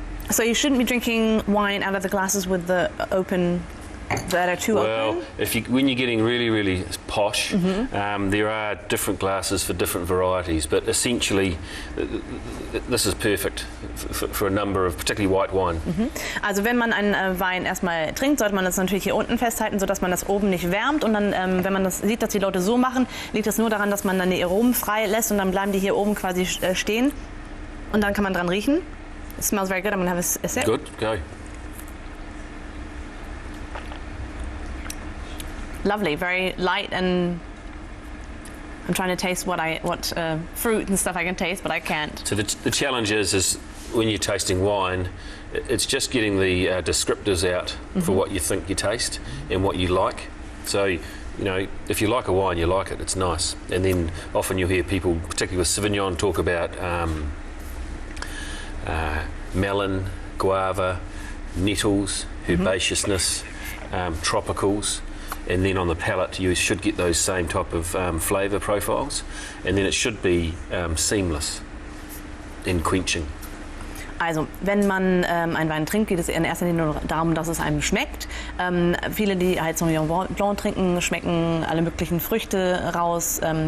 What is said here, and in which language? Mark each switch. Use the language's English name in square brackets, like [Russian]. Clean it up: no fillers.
[English] So you shouldn't be drinking wine out of the glasses with the open. That are too open? Well, when you're getting really, really posh, there are different glasses for different varieties, but essentially this is perfect for a number of, particularly white wine. [German] Also wenn man einen Wein erstmal trinkt, sollte man das natürlich hier unten festhalten, sodass man das oben nicht wärmt, und dann, wenn man das sieht, dass die Leute so machen, liegt das nur daran, dass man dann die Aromen frei lässt, und dann bleiben die hier oben quasi stehen, und dann kann man dran riechen. [English] It smells very good. I'm going to have a sip. Good, go. Lovely, very light, and I'm trying to taste what fruit and stuff I can taste, but I can't. So the challenge is when you're tasting wine, it's just getting the descriptors out for what you think you taste and what you like. So, you know, if you like a wine, you like it, it's nice. And then often you'll hear people, particularly with Sauvignon, talk about melon, guava, nettles, herbaceousness, tropicals. And then on the palate you should get those same type of flavour profiles, and then it should be seamless and quenching. [German] Also, wenn man einen Wein trinkt, geht es in erster Linie nur darum, dass es einem schmeckt. Viele, die halt Sauvignon Blanc trinken, schmecken alle möglichen Früchte raus.